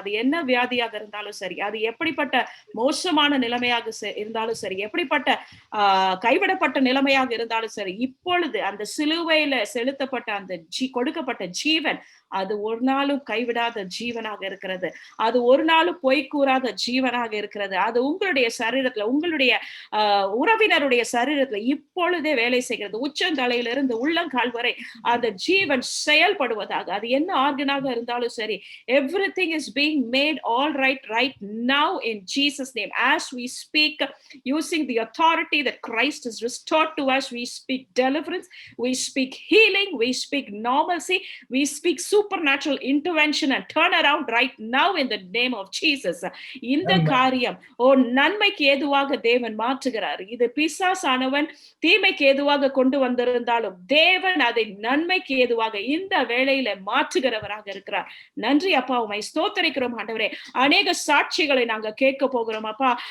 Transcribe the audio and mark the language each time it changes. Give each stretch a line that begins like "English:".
Tamil: அது என்ன வியாதியாக இருந்தாலும் சரி, அது எப்படிப்பட்ட மோசமான நிலைமையாக இருந்தாலும் சரி, எப்படிப்பட்ட கைவிடப்பட்ட நிலைமையாக இருந்தாலும் சரி, இப்பொழுது அந்த சிலுவையில செலுத்தப்பட்ட அந்த கொடுக்கப்பட்ட ஜீவன் அது ஒரு நாளும் கைவிடாத ஜீவனாக இருக்கிறது. அது ஒரு நாளும் பொய் கூறாத ஜீவனாக இருக்கிறது. அது உங்களுடைய சரீரத்துல, உங்களுடைய உறவினருடைய சரீரத்துல இப்பொழுதே வேலை செய்கிறது. உச்சந்தலையிலிருந்து உள்ளங்கால் வரை அந்த ஜீவன் செயல்படுவதாக. அது என்ன ஆர்கனாக இருந்தாலும் சரி,
English: everything is being made all right now in Jesus name. As we speak, using the authority that Christ has restored to us, we speak deliverance, we speak healing, we speak normalcy, we speak supernatural intervention and turn around right now in the name of Jesus.
Tamil: இந்த காரியம் நன்மைக்கு ஏதுவாக தேவன் மாற்றுகிறார். இது பிசாசானவன் தீமைக்கு ஏதுவாக கொண்டு வந்திருந்தாலும் தேவன் அதை நன்மைக்கு ஏதுவாக இந்த வேளையில மாற்றுகிறவராக இருக்கிறார். நன்றி அப்பா, உம்மை ஸ்தோத்தரிக்கிறோம் ஆண்டவரே. அநேக சாட்சிகளை நாங்க கேட்க போகிறோம் அப்பா.